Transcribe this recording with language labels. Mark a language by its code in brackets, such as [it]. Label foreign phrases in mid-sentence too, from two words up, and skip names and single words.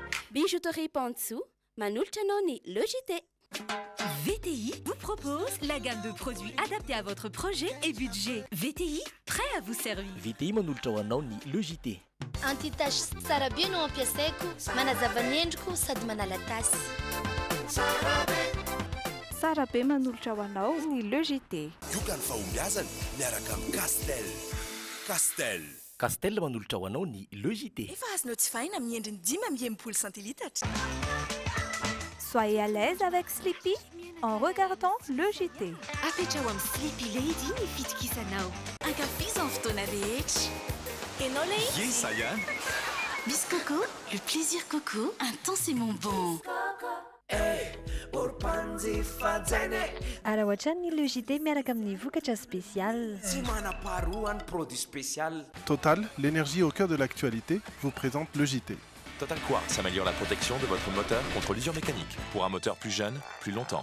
[fr] Bijouterie Pantsou, Manulcha Noni, le JT. VTI vous propose la gamme de produits adaptés à votre projet et budget. VTI, prêt à vous servir. [mg] VTI manolatra ho anao ny le JT. Antitasy tsara be no ampiasaiko, manazava ny endriko sady manala tasy. Tsara be manolotra ho anao ny le JT. Ioka ny fahombiazana miaraka amin'ny Castel. Castel manolotra ho anao ny le JT. Efa azonao tsy fahina amin'ny endriny 10 centilitatra. [fr] Soyez à l'aise avec Sleepy en regardant le JT. [mg] Apetrao amin'ny Sleepy Lady ny fitokisanao. Ankafizao amin'ny fotoana rehetra. Hainao lay izy? [fr] Yes, ça y est. Miss Coco, le plaisir Coco, intensément bon. [mg] Alors ohatra ny le JT miaraka amin'ny vokatra spécial. Tsy manam-paharoa ny [fr] produit spécial. Total, l'énergie au cœur de l'actualité, vous présente le JT. Total Quartz améliore la protection de votre moteur contre l'usure mécanique pour un moteur plus jeune, plus longtemps.